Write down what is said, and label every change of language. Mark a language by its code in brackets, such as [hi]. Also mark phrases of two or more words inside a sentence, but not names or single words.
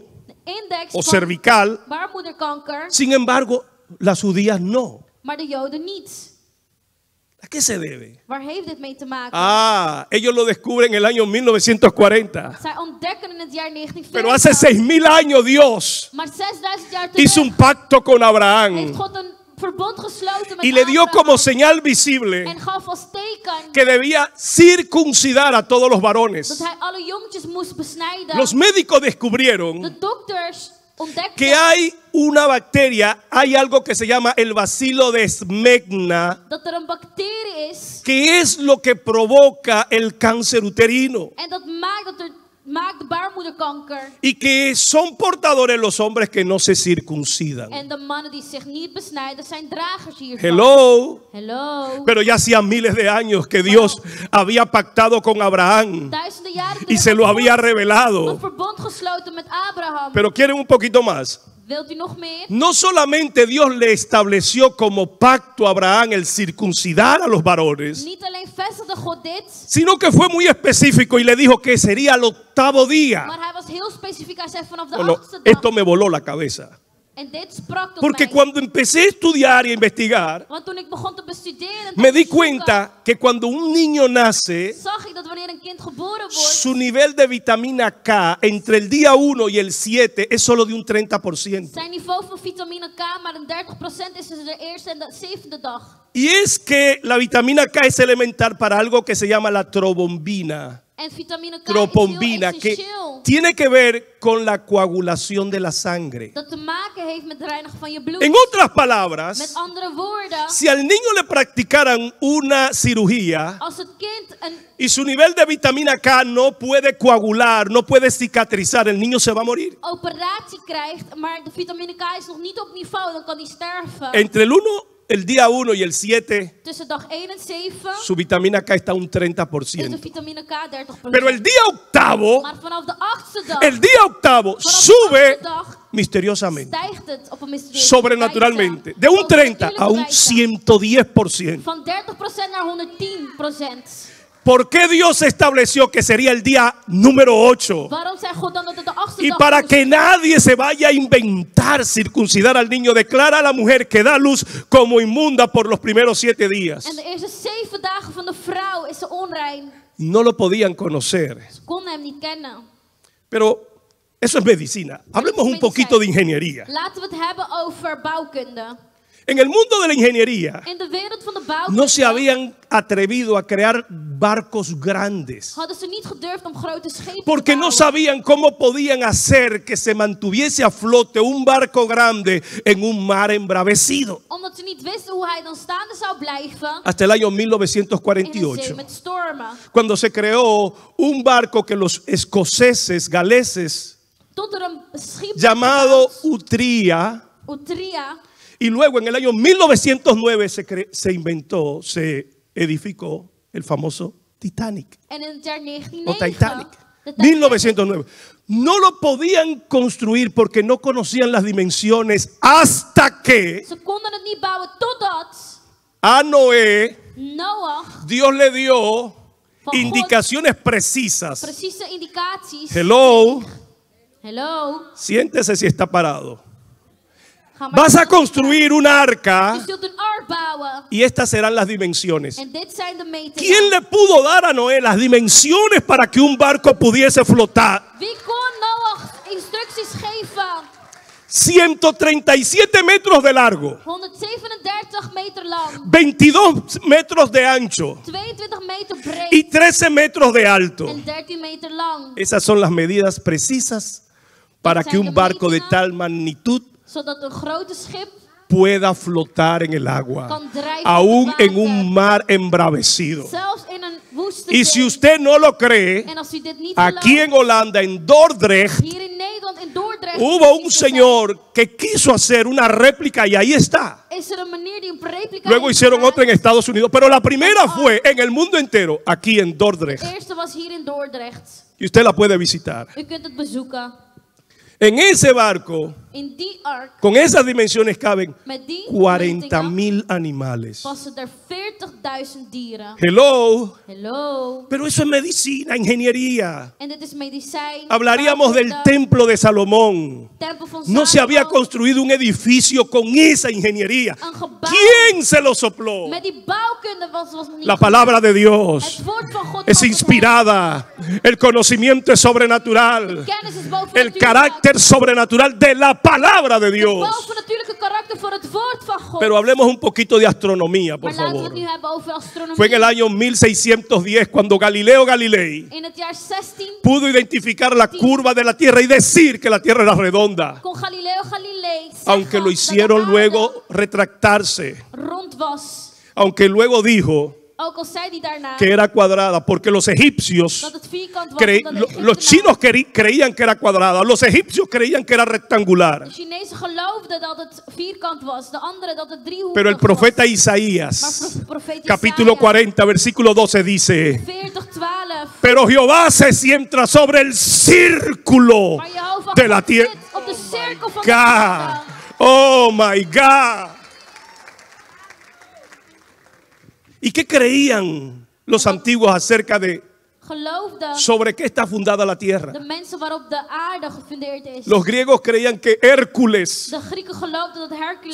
[nl] de index o van cervical, baarmoederkanker, [es] sin embargo, las judías no? [nl] maar de Joden niet? [es] ¿A qué se debe? [nl] Waar heeft dit mee te maken? [es] Ellos lo descubren en el año 1940. [nl] Zij ontdekken in het jaar 1940. [es] Pero hace 6.000 años Dios [nl] Maar 6000 jaar [es] hizo [nl] terug [es] un pacto con [nl] heeft Abraham God een verbond gesloten met [es] y le dio Abraham como señal visible [nl] en gaf als teken [es] que debía circuncidar a todos los [nl] dat [es] varones. [nl] hij alle jongetjes moest besnijden. [es] Los médicos descubrieron [nl] De dokters ontdekten [es] que hay una bacteria, hay algo que se llama el bacilo de Smegna, [nl] dat er een bacterie is [es] que es lo que provoca el cáncer uterino [nl] en dat maakt de baarmoederkanker. [es] y que son portadores los hombres que no se circuncidan. [nl] En de mannen die zich niet besnijden zijn dragers hiervan. [en] Hello. [es] Pero ya hacían miles de años que Dios había pactado con Abraham [nl] Duizenden jaren [es] y se lo había [nl] een [es] revelado. [nl] verbond gesloten met Abraham. [es] Pero quieren un poquito más. [nl] Wilt u nog meer? [es] No solamente Dios le estableció como pacto a Abraham el circuncidar a los varones, [nl] Niet alleen vestigde God dit, [es] sino que fue muy específico y le dijo que sería al octavo día. [nl] maar hij was heel specifiek. Hij zei vanaf de [es] Bueno, [nl] 8e dag. [es] esto me voló la cabeza. [nl] En dit sprak tot [es] Porque [nl] mij. [es] cuando empecé a estudiar y a investigar, [nl] Want toen ik begon te bestuderen en te [es] me di [nl] onderzoeken, [es] cuenta que cuando un niño nace, [nl] zag ik dat wanneer een kind geboren wordt, [es] su nivel de vitamina K entre el día 1 y el 7 es solo de un 30%. [nl] zijn niveau van vitamine K maar een 30% is tussen de eerste en de 7e dag. [es] Y es que la vitamina K es elemental para algo que se llama la trobombina. [nl] En vitamine K [es] tropombina, [nl] is heel [es] que [nl] essentieel. [es] tiene que ver con la coagulación de la sangre. [nl] Dat te maken heeft met het reinigen van je bloed. [es] En otras palabras, [nl] Met andere woorden, [es] si al niño le practicaran una cirugía [nl] als het kind een [es] y su nivel de vitamina K no puede coagular, no puede cicatrizar, el niño se va a morir. [nl] operatie krijgt, maar de vitamine K is nog niet op niveau, dan kan hij sterven. [es] Entre el día 1 y el 7, [nl] Tussen dag 1 en 7 [es] su vitamina K está un [nl] is de [es] 30%. [nl] vitamine K 30%. [es] Pero el día octavo, [nl] Maar vanaf de 8e dag [es] el día octavo [nl] vanaf [es] sube [nl] de 8e dag [es] misteriosamente, [nl] stijgt het op een mysterieuze [es] sobrenaturalmente, [nl] wijze. [es] de un [nl] Op [es] 30 a un [nl] natuurlijke wijze. [es] 110%. [nl] Van 30% naar 110%. [es] ¿Por qué Dios estableció que sería el día número 8? [nl] Waarom zei God dan dat het de 8e [es] Y [nl] dag [es] para [nl] moest? [es] que nadie se vaya a inventar circuncidar al niño, declara a la mujer que da luz como inmunda por los primeros 7 días. [nl] En de eerste 7 dagen van de vrouw is ze onrein. [es] No lo podían conocer. [nl] Ze konden hem niet kennen. [es] Pero eso es medicina. Hablemos un poquito de ingeniería. [nl] Laten we het hebben over bouwkunde. [es] En el mundo de la ingeniería [nl] In de wereld van de bouwkunde [es] no se habían atrevido a crear barcos grandes [nl] hadden ze niet gedurfd om grote schepen [es] porque [nl] te [es] no [nl] bouwen. [es] sabían cómo podían hacer que se mantuviese a flote un barco grande en un mar embravecido. [nl] Omdat ze niet wisten hoe hij dan staande zou blijven [es] Hasta el año [nl] in de zee [es] 1948, [nl] met stormen. [es] cuando se creó un barco que los escoceses, galeses, [nl] Tot er een schip werd [es] llamado [nl] gebouwd, [es] Utria, [nl] Utria. [es] y luego en el año 1909 se inventó, se edificó el famoso Titanic [nl] En in het jaar [es] o [nl] 1909. [es] Titanic. [nl] de Titanic. 1909. [es] No lo podían construir porque no conocían las dimensiones hasta que [nl] Ze konden het niet bouwen totdat [es] a Noé [nl] Noach [es] Dios le dio [nl] God [es] indicaciones precisas. [nl] precieze indicaties. [en] Hello, Hello. [es] siéntese si está parado. [nl] Ga maar [es] Vas a [nl] zitten. [es] construir un arca [nl] Je zult een ark bouwen. [es] y estas serán las dimensiones. [nl] En dit zijn de metingen. [es] ¿Quién le pudo dar a Noé las dimensiones para que un barco pudiese flotar? [nl] Wie kon Noach instructies geven? [es] 137 metros de largo, [nl] 137 meter lang. [es] 22 metros de ancho [nl] 22 meter breed. [es] y 13 metros de alto. [nl] En 13 meter lang. [es] Esas son las medidas precisas para que un barco de tal magnitud [nl] Zodat een grote schip [es] pueda flotar en el agua, [nl] kan drijven [es] aún [nl] op het [es] en [nl] water. [es] un mar embravecido. [nl] Zelfs in een woeste [es] Y si [nl] zee. [es] usted no lo cree, [nl] En als u dit niet [es] aquí en [nl] gelooft, [es] Holanda, en Dordrecht, [nl] hier in Nederland, in Dordrecht, [es] hubo un [nl] is er [es] señor que quiso hacer una réplica y ahí está. [nl] is er een manier die een replica [es] Luego [nl] heeft [es] hicieron [nl] gemaakt. [es] otra en Estados Unidos, pero la primera fue en el mundo entero, aquí en Dordrecht. [nl] De eerste was hier in Dordrecht. [es] Y usted la puede visitar. [nl] U kunt het bezoeken. [es] En ese barco, [nl] In die ark, [es] con esas dimensiones caben [nl] met die [es] 40.000 [nl] metingen, [es] animales. [nl] passen er 40.000 dieren. [en] Hello. Hello. [es] Pero eso es medicina, ingeniería. [nl] En dit is medicijn. [es] Hablaríamos del [nl] bouwkunde, [es] templo de Salomón. [nl] tempel van [es] No se había [nl] Salomo. [es] construido un edificio con esa ingeniería. [nl] Een gebouw. [es] ¿Quién se lo sopló? [nl] Met die bouwkunde was niet [es] La [nl] goed. [es] palabra de Dios [nl] Het woord van God [es] es [nl] was [es] inspirada. El conocimiento es sobrenatural. [nl] kennis is boven [es] El carácter sobrenatural de la palabra de Dios. [nl] bovennatuurlijke karakter voor het woord van God. [es] Pero hablemos un poquito de astronomía, por [nl] Maar laten we [es] favor. [nl] het nu hebben over astronomie. [es] Fue en el año 1610 cuando Galileo Galilei [nl] In het jaar 16 [es] pudo identificar la curva de la Tierra y decir que la Tierra era redonda. [nl] kon Galileo Galilei zeggen [es] Aunque lo [nl] dat de [es] hicieron [nl] aarde [es] luego retractarse. [nl] rond was. [es] Aunque luego dijo [nl] Ook al zei hij daarna [es] que era cuadrada, porque los egipcios, [nl] dat het vierkant was. omdat de [es] los [nl] Egyptenaren- [es] chinos creían que era cuadrada, los egipcios creían que era rectangular. [nl] De Chinezen geloofden dat het vierkant was, de anderen dat het driehoekig [es] Pero el profeta [nl] was. [es] Isaías, [nl] Maar profeet [es] capítulo [nl] Isaías, [es] 40, versículo 12 dice: [nl] 40:12. [es] pero Jehová se sienta sobre el círculo [nl] Maar Jehovah [es] de la [nl] God [es] tierra. [nl] zit op de cirkel van de God. aarde. [en] Oh my God. [es] ¿Y qué creían los antiguos acerca de [nl] Geloofden [es] sobre qué está fundada la tierra? [nl] de mensen waarop de aarde gefundeerd is. [es] Los griegos creían que Hércules [nl] De Grieken geloofden dat Hercules